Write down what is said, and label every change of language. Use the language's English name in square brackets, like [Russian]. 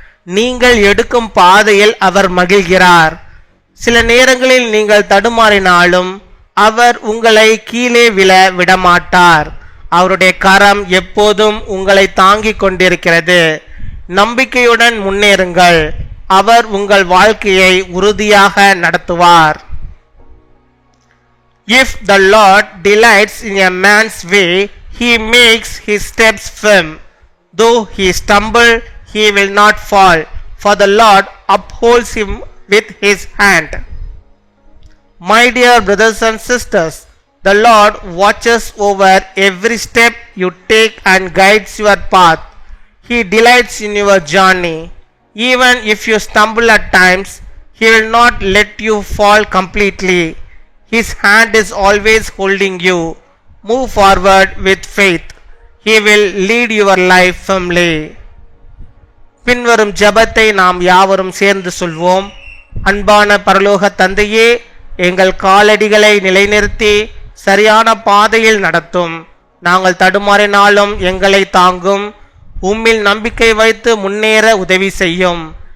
[Tamil] நீங்கள் எடுக்கும் பாதையில் அவர் மகிழ்கிறார். சில நேரங்களில் நீங்கள் தடுமாறினாலும் அவர் உங்களை கீழே விழ விடமாட்டார். அவருடைய கரம் எப்போதும் உங்களை தாங்கிக் கொண்டிருக்கிறது. நம்பிக்கையுடன் முன்னேறுங்கள். அவர் உங்கள் வாழ்க்கையை உறுதியாக நடத்துவார். [English] If the Lord delights in a man's way, he makes his steps firm. Though he stumble, he will not fall, for the Lord upholds him with his hand. My dear brothers and sisters, the Lord watches over every step you take and guides your path. He delights in your journey. Even if you stumble at times, he will not let you fall completely. His hand is always holding you. Move forward with faith. He will lead your life firmly. [Tamil] பின்வரும் ஜெபத்தை நாம் யாவரும் சேர்ந்து சொல்வோம். அன்பான பரலோக தந்தையே, எங்கள் காலடிகளை நிலைநிறுத்தி சரியான பாதையில் நடத்தும். நாங்கள் தடுமாறினாலும் எங்களை தாங்கும். உம்மில் நம்பிக்கை வைத்து முன்னேற உதவி செய்யும்.